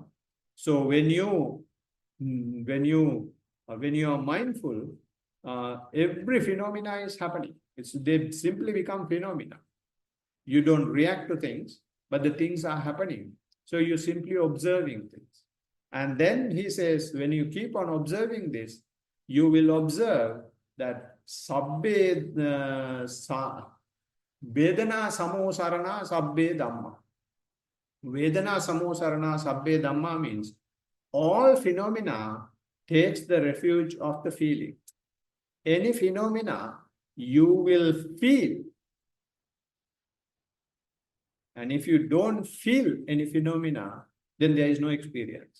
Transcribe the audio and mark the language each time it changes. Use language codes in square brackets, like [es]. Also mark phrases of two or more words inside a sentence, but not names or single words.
[en] So when you are mindful, every phenomena is happening. They simply become phenomena. You don't react to things, but the things are happening. So you're simply observing things. And then he says, when you keep on observing this, you will observe that [pi] sabbe vedana samosarana sabbe dhamma. Vedana samosarana sabbe dhamma [en] means all phenomena takes the refuge of the feeling. Any phenomena you will feel. And if you don't feel any phenomena, then there is no experience.